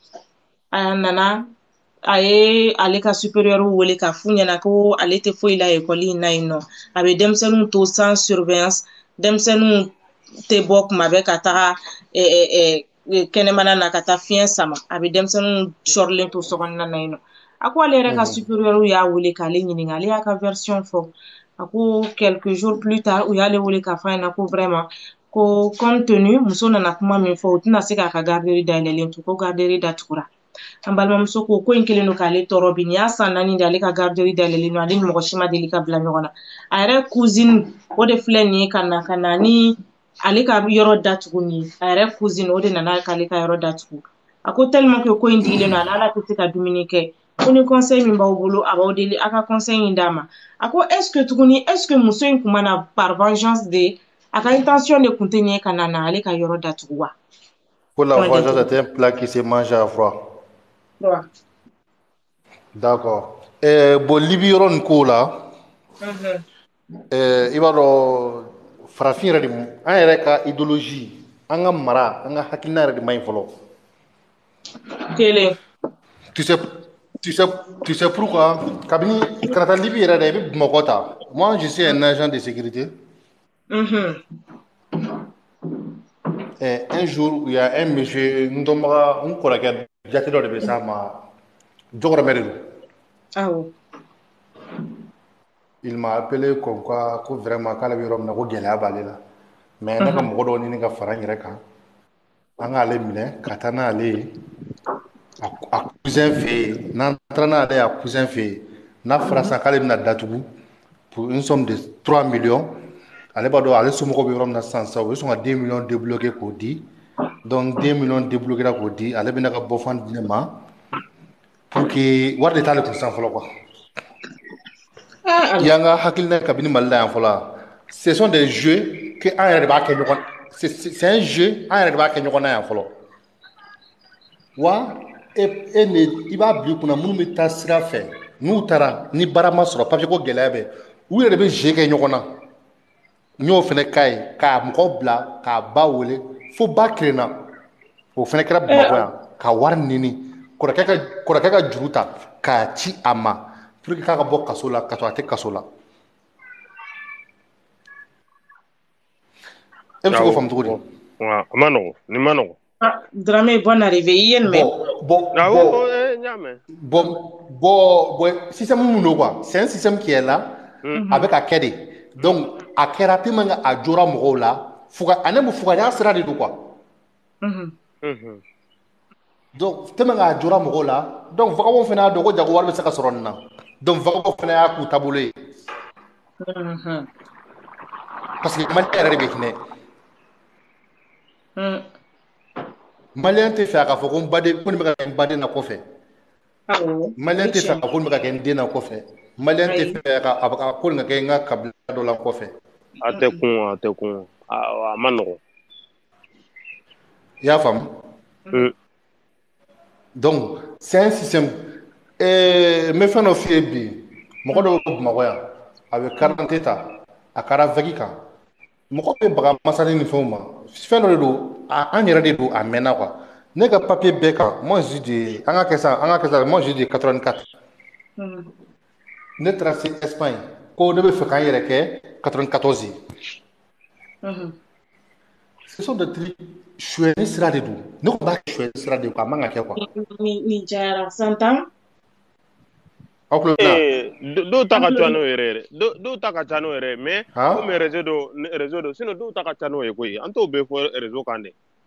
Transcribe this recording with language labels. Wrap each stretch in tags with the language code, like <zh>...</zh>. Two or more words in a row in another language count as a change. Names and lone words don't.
<bm>a nana a ye ale ka supérieur wele k'a f'u ɲɛna ko ale tɛ foyi la école in na yen nɔ a bɛ denmisɛnninw to</bm> <fr>sans surveillance</fr> <bm>denmisɛnninw tɛ bɔ kuma bɛɛ ka taga kɛnɛmana na ka taa fiɲɛ sama a bɛ denmisɛnninw sɔrilen to sokɔnɔna na yen nɔ a ko ale yɛrɛ ka supérieur y'a wele k'ale ɲininka ale y'a ka version fɔ a ko</bm> <fr>quelques jours plus tard</fr> <bm>u y'ale wele k'a fɔ a ɲɛna ko vraiment ko</bm> <fr>compte tenu</fr> <bm>muso nana kuma min fɔ o tɛna se k'a ka garderie dayɛlɛlen to ko garderie datugura an balimamuso ko in kelen don k'ale tɔɔrɔ bi nin y'a san 4 de ale ka garderie dayɛlɛlen don ale ni mɔgɔ si ma deli ka bila ɲɔgɔn na a yɛrɛ cousine o de filɛ nin ye ka na ni ale ka yɔrɔ datugu nin ye a yɛrɛ cousine o de nana k'ale ka yɔrɔ datugu a ko</bm> <fr>tellement que</fr> <bm>ko in digilen don ala tɛ se ka dumuni kɛ ko ni conseil min b'aw bolo a b'aw deli a ka conseil in d'a ma a ko</bm> <fr>est-ce que</fr> <bm>muso in kun mana</bm> <fr>par vengeance</fr> <bm>de a ka intention de kun tɛ nin ye ka na ale ka yɔrɔ datugu wa.</bm> <fr>Pour la vengeance, c'était un plat qui se mange à froid. Ouais. D'accord.</fr> <bm>Bon, Libye nin ko la i b'a dɔn farafin yɛrɛ de an yɛrɛ ka idéologie an ka mara an ka hakilina yɛrɛ de man ɲi fɔlɔ. Kelen.</bm> <fr>Tu sais pourquoi?</fr> <bm>Kabini kana taa Libye yɛrɛ dɛ i bɛ Bamakɔ ta.</bm> <fr>Moi, je suis un agent de sécurité. Un jour, il y a un monsieur,</fr> <bm>n kɔrɔkɛ jate dɔ de bɛ s'a ma, Jɔkɔrɔmɛ de don. Awɔ.</bm> <fr>Il m'a appelé comme quoi</fr> <bm>ko vraiment k'ale bɛ yɔrɔ min na ko gɛlɛya b'ale la mais ne ka mɔgɔ dɔw ɲini ka fara n yɛrɛ kan an k'ale minɛ ka taa n'ale ye a cousin fɛ yen n'an taara n'ale ye a cousin fɛ yen n'a fɔra sisan k'ale bɛna datugu</bm> <fr>pour une somme de 3 millions</fr> <bm>ale b'a dɔn ale somɔgɔw bɛ yɔrɔ min na sisan u bɛ sɔn ka</bm> <fr>2 millions débloquer</fr> <bm>k'o di</bm> <fr>donc 2 millions débloquer</fr> <bm>k'o di ale bɛna ka bɔfan di ne ma</bm> <fr>pour que</fr> <bm>wari de t'ale kun sisan fɔlɔ quoi. Yanga hakilina kabini Mali la yan fɔlɔ</bm> <fr>ce sont des jeux que</fr> <bm>an yɛrɛ de b'a kɛ ɲɔgɔn</bm> <fr>c'est un jeu</fr> <bm>an yɛrɛ de b'a kɛ ɲɔgɔn na yan fɔlɔ wa i b'a bila i kunna minnu bɛ taa sira fɛ n'u taara ni baara ma sɔrɔ papier ko gɛlɛya bɛ u yɛrɛ de bɛ jeu kɛ ɲɔgɔn na n y'o fana k'a ye k'a mɔgɔ bila k'a ba wele fo ba kelenna o fana kɛra Bamakɔ yan ka wari ɲini kɔrɔkɛ ka juru ta k'a ci a ma</bm> <fr>pour que</fr> <bm>k'a ka bɔ kaso la ka sɔrɔ a tɛ kaso la e bɛ se k'o faamu cogo di? A ma nɔgɔn nin ma nɔgɔn. Dramé</bm> <fr>bonne arrivée</fr> <bm>i ye nin mɛn.</bm> <fr>Bon système</fr> <bm>mun don</bm> <fr>quoi c'est un système qui est là</fr> <bm>a bɛ ka kɛ de donc a kɛra</bm> <fr>tellement que</fr> <bm>a jɔra mɔgɔw la fuga ani fugariya sira de don quoi.</bm> <fr>donc tellement</fr> <bm>à jura mɔgɔw la</bm> <fr>donc vagabond</fr> <bm>fana y'a dɔn ko jago wari bɛ se ka sɔrɔ nin na</bm> <fr>donc vagabond</fr> <bm>fana y'a k'u taabolo ye</bm> <fr>parce que</fr> <bm>maliyɛn yɛrɛ de bɛ hinɛ maliyɛn tɛ fɛ a k'a fɔ ko n baden ko nin bɛ ka kɛ n baden na kɔfɛ maliyɛn tɛ fɛ a ko nin bɛ ka kɛ n den na kɔfɛ maliyɛn tɛ fɛ a ko nin ka kɛ n ka kabila dɔ la kɔfɛ a tɛ kun a ma nɔgɔn i y'a faamu</bm> <fr>donc c'est un système</fr> <bm>n bɛ fɛn dɔ f'i ye bi mɔgɔ dɔw bɛ bamakɔ yan a bɛ karante ta a kɛra vɛgi kan mɔgɔ bɛ baga masani ni fɛnw ma fɛn dɔ de don an yɛrɛ de don a mɛnna quoi ne ka papier bɛɛ kan</bm> <fr>moi je dis</fr> <bm>an ka kɛ sa</bm> <fr>moi je dis</fr> <bm>84 ne taara se Espagne ko ne bɛ fɛ k'an yɛrɛ kɛ 94</bm> <fr>ce sont des trucs</fr> <bm>suɲɛni sira de don ne ko b'a suɲɛni sira de don a man ka kɛ quoi ni jara santan dɔw ta ka ca n'o yɛrɛ dɔw ta ka ca n'o yɛrɛ</bm> <fr>mais comme réseau</fr> <bm>dɔ sinon dɔw ta ka ca n'o ye koyi an t'o bɛɛ fɔ réseau kan dɛ</bm>